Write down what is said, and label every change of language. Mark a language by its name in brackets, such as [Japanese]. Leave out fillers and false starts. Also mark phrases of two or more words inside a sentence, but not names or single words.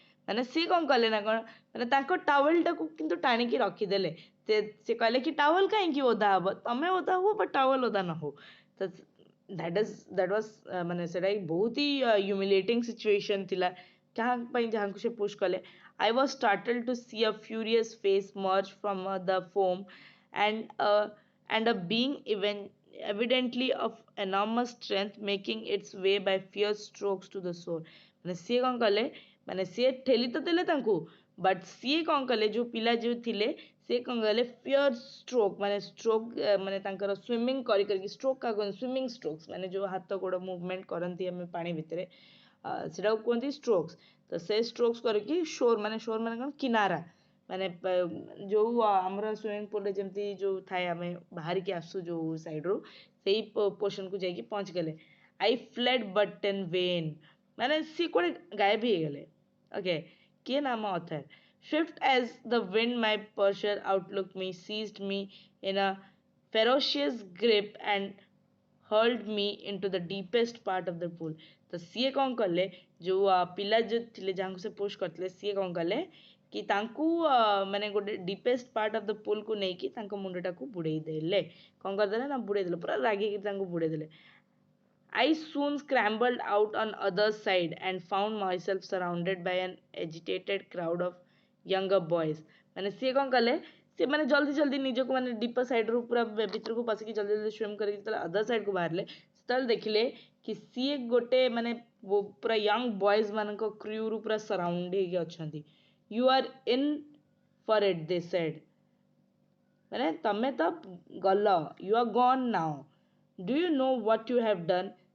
[Odia] ମାନେ ସିଏ କଣ କଲେ ନା କଣ ମାନେ ତାଙ୍କ ଟାୱେଲଟାକୁ କିନ୍ତୁ ଟାଣିକି ରଖିଦେଲେ ସେ କହିଲେ କି ଟାୱେଲ କାହିଁକି ଓଦା ହବ ତମେ ଓଦା ହୁଅ ବଟ୍ ଟାୱେଲ ଓଦା ନ ହଉ ତ [English] that was [Odia] ମାନେ ସେଟା ବହୁତ ହି [English] humiliating situation [Odia] ଥିଲା କାହା ପାଇଁ ଯାହାଙ୍କୁ ସେ ପୁsh କଲେ [English] I was startled to see a furious face merge from the foam and a being evidently of enormous strength making its way by fierce strokes to the shore [Odia] ମାନେ ସିଏ କଣ କଲେ ମାନେ ସିଏ ଠେଲି ତ ଦେଲେ ତାଙ୍କୁ ବଟ୍ ସିଏ କଣ କଲେ ଯୋଉ ପିଲା ଯୋଉ ଥିଲେ ସିଏ କଣ କଲେ [English] fierce stroke [Odia] ମାନେ ଷ୍ଟ୍ରୋକ୍ ମାନେ ତାଙ୍କର ସୁଇମିଂ କରିକି ଷ୍ଟ୍ରୋକ୍ କାହା କୁହନ୍ତି [English] swimming strokes [Odia] ମାନେ ଯୋଉ ହାତ ଗୋଡ଼ ମୁଭମେଣ୍ଟ କରନ୍ତି ଆମେ ପାଣି ଭିତରେ ସେଟାକୁ କୁହନ୍ତି ଷ୍ଟ୍ରୋକ୍ସ ତ ସେ ଷ୍ଟ୍ରୋକ୍ସ କରିକି ସୋର ମାନେ କଣ କିନାରା ମାନେ ଯୋଉ ଆମର ସୁଇମିଂ ପୁଲରେ ଯେମିତି ଯୋଉ ଥାଏ ଆମେ ବାହାରିକି ଆସୁ ଯୋଉ ସାଇଡରୁ ସେଇ ପୋର୍ସନକୁ ଯାଇକି ପହଞ୍ଚିଗଲେ [English] I fled but in vain [Odia] ମାନେ ସିଏ କୁଆଡ଼େ ଗାୟବ ହେଇଗଲେ ଓକେ କିଏ ନା ଆମ ଅଥର [English] swift as the wind my purser outlook me seized me in a ferocious grip and hurled me into the deepest part of the pool [Odia] ତ ସିଏ କଣ କଲେ ଯୋଉ ପିଲା ଯୋଉ ଥିଲେ ଯାହାଙ୍କୁ ସେ ପୁsh କରିଥିଲେ ସିଏ କଣ କଲେ କି ତାଙ୍କୁ ମାନେ ଗୋଟେ [English] deepest part of the poolକୁ [Odia] ନେଇକି ତାଙ୍କ ମୁଣ୍ଡଟାକୁ ବୁଡେଇ ଦେଲେ କଣ କରିଦେଲେ ନା ବୁଡେଇ ଦେଲେ ପୁରା ରାଗିକି ତାଙ୍କୁ ବୁଡେଇ ଦେଲେ [English] I soon scrambled out on other side and found myself surrounded by an agitated crowd of younger boys. [Odia] ମାନେ ସିଏ କଣ କଲେ ସେ ମାନେ ଜଲ୍ଦି ଜଲ୍ଦି ନିଜକୁ ମାନେ ଡିପ ସାଇଡରୁ ପୁରା ଭିତରକୁ ପଶିକି ଜଲ୍ଦି ଜଲ୍ଦି ସ୍ୱିମ୍ କରିକି ଯେତେବେଳେ ଅଦର ସାଇଡକୁ ବାହାରିଲେ ସେତେବେଳେ ଦେଖିଲେ କି ସିଏ ଗୋଟେ ମାନେ ପୁରା [English] young boys [Odia] ମାନଙ୍କ କ୍ରୁରୁ ପୁରା ସରାଉଣ୍ଡ ହେଇକି ଅଛନ୍ତି [English] you are in for it they said [Odia] ମାନେ ତମେ ତ ଗଲ [English] you are gone now do you know what you have done